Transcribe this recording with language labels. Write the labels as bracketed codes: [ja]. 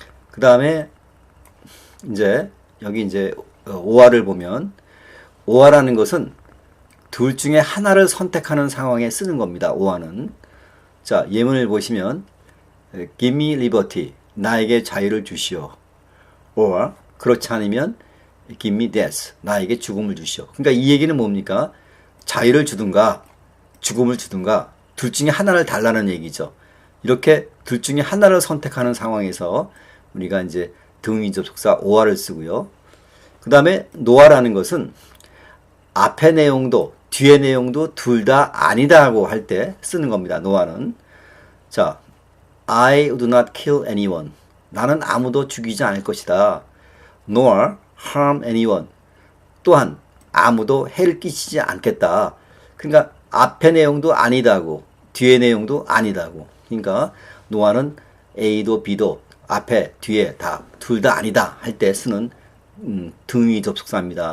[ko] 그 다음에 이제 여기 이제 or를 보면 or라는 것은 둘 중에 하나를 선택하는 상황에 쓰는 겁니다. 오아는. 자, 예문을 보시면 [en] Give me liberty. [ko] 나에게 자유를 주시오. [en] or [ko] 그렇지 않으면 [en] Give me death. [ko] 나에게 죽음을 주시오. 그러니까 이 얘기는 뭡니까? 자유를 주든가 죽음을 주든가 둘 중에 하나를 달라는 얘기죠. 이렇게 둘 중에 하나를 선택하는 상황에서 우리가 이제 등위 접속사 or를 쓰고요. 그 다음에 no라는 것은 앞의 내용도 뒤의 내용도 둘 다 아니다라고 할 때 쓰는 겁니다. no는. [en] 자, I would not kill anyone. [ko] 나는 아무도 죽이지 않을 것이다. [en] nor harm anyone. [ko] 또한 아무도 해를 끼치지 않겠다. 그러니까 앞의 내용도 아니다고 뒤의 내용도 아니다고. 그러니까 no는 A도 B도 앞에 뒤에 다 둘 다 아니다 할 때 쓰는 등위 접속사입니다.